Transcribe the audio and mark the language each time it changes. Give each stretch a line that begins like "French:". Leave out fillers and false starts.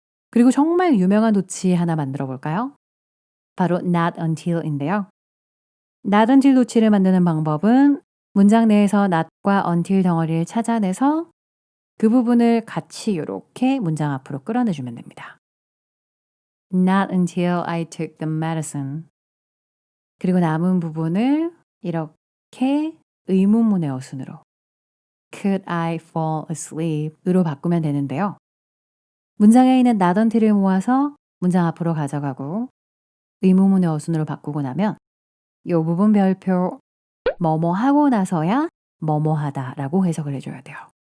Korean: 그리고 정말 유명한 도치 하나 만들어 볼까요? 바로 not until인데요. not until 도치를 만드는 방법은 문장 내에서 not과 until 덩어리를 찾아내서 그 부분을 같이 이렇게 문장 앞으로 끌어내주면 됩니다.
English: Not until I took the medicine.
Korean: 그리고 남은 부분을 이렇게 의문문의 어순으로
English: Could I fall asleep?
Korean: 으로 바꾸면 되는데요. 문장에 있는 not until을 모아서 문장 앞으로 가져가고 의문문의 어순으로 바꾸고 나면 이 부분 별표 뭐뭐 하고 나서야 뭐뭐 하다 라고 해석을 해줘야 돼요.